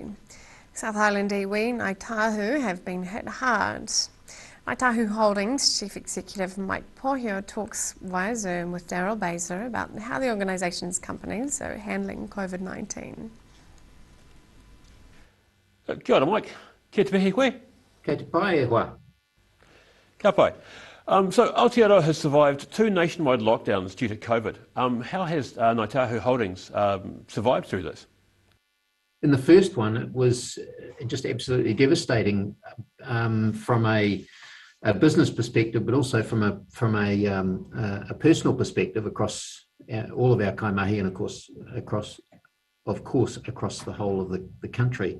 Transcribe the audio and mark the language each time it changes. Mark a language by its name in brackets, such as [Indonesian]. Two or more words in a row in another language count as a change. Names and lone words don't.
[English] South Island iwi Ngāi Tahu have been hit hard. Ngāi Tahu Holdings Chief Executive Mike Pohio talks via Zoom with Daryl Baser about how the organisation's companies are handling COVID-19. [Māori] Kia ora, Mike. Kia te mihi koe. Kei te pai e hoa. Ka pai. [English] So Aotearoa has survived 2 nationwide lockdowns due to COVID. How has Ngāi Tahu Holdings survived through this? In the first one, it was just absolutely devastating from a business perspective, but also from a personal perspective across all of our kaimahi, and of course across the whole of the country.